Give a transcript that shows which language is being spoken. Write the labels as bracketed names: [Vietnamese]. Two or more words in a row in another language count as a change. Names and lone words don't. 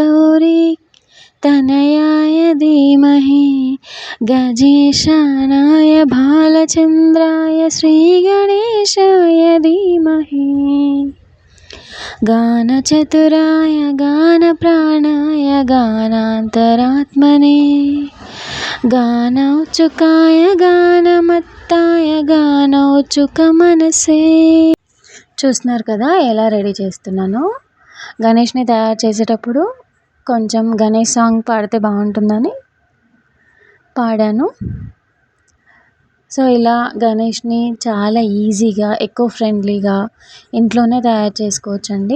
[Sanskrit] गौरीतनयाय धीमहि गजेशानाय भालचन्द्राय श्रीगणेशाय धीमहि गानचतुराय गानप्राणाय गानान्तरात्मने गानौचुकाय गानमत्ताय गानौचुकमनसे. [Telugu] చూస్తున్నారు కదా ఎలా రెడీ చేస్తున్నానో. గణేష్ని తయారు చేసేటప్పుడు కొంచెం గణేష్ సాంగ్ పాడితే బాగుంటుందని పాడాను. సో ఇలా గణేష్ని చాలా ఈజీగా [English] eco friendly [Telugu] ఇంట్లోనే తయారు చేసుకోవచ్చండి.